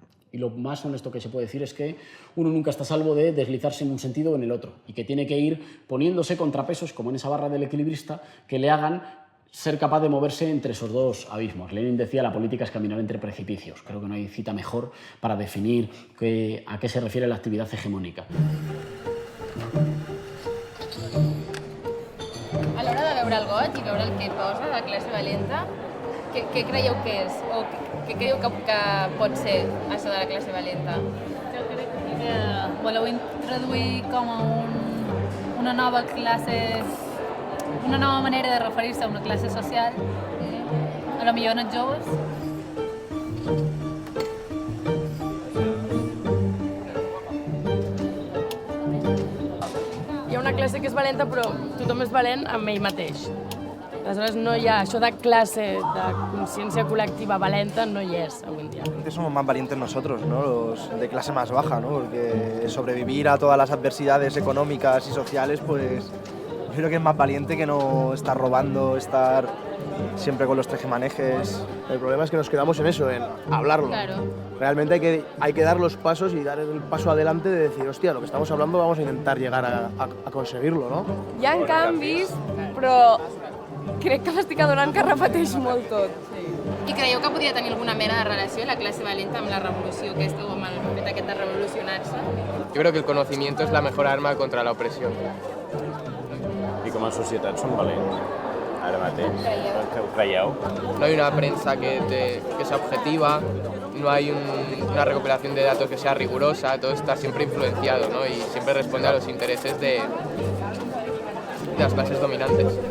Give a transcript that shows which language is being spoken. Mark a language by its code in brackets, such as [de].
[es] Y lo más honesto que se puede decir es que uno nunca está a salvo de deslizarse en un sentido o en el otro, y que tiene que ir poniéndose contrapesos, como en esa barra del equilibrista, que le hagan ser capaz de moverse entre esos dos abismos. Lenin decía, la política es caminar entre precipicios. Creo que no hay cita mejor para definir a qué se refiere la actividad hegemónica. [ca] A l'hora de veure el goig i veure el que posa de classe valenta, què creieu que és? O què creieu que pot ser això de la classe valenta? Jo crec que voleu introduir com a una nova classe, una nova manera de referir-se a una classe social, a lo millor en els joves. Hi ha una classe que és valenta, però tothom és valent amb ell mateix. Aleshores, no hi ha això de classe, de consciència col·lectiva valenta, no hi és avui en dia. [es] Somos más valientes nosotros, ¿no? Los de clase más baja, ¿no? Porque sobrevivir a todas las adversidades económicas y sociales, pues yo creo que es más valiente que no estar robando, estar siempre con los tejemanejes. El problema es que nos quedamos en eso, en hablarlo. Claro. Realmente hay que dar los pasos y dar el paso adelante de decir, hòstia, lo que estamos hablando vamos a intentar llegar a conseguirlo, ¿no? [ca] Hi ha canvis, però crec que l'estic adonant que repeteix molt tot. I creieu que podria tenir alguna mena de relació la classe valenta amb la revolució aquesta o amb el fet aquest de revolucionar-se? [es] Yo creo que el conocimiento es la mejor arma contra la opresión. [ca] I com a societat som valents, ara mateix. Ho creieu? [es] No hay una prensa que sea objetiva, no hay una recopilación de datos que sea rigurosa, todo está siempre influenciado, ¿no? Y siempre responde a los intereses de las clases dominantes.